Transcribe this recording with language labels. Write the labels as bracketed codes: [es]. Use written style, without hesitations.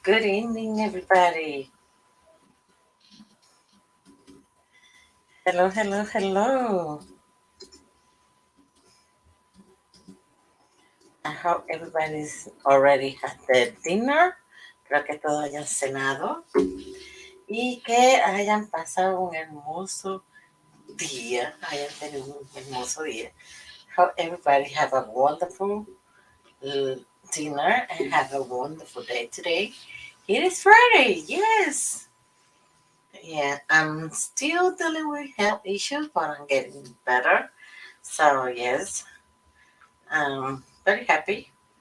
[en] Good evening, everybody. Hello. I hope everybody's already had their dinner. [es] Creo que todos hayan cenado y que hayan pasado un hermoso día. Hayan tenido un hermoso día. [en] Hope everybody have a wonderful dinner and have a wonderful day today. It is Friday. Yes. Yeah, I'm still dealing with health issues, but I'm getting better. So yes, I'm very happy.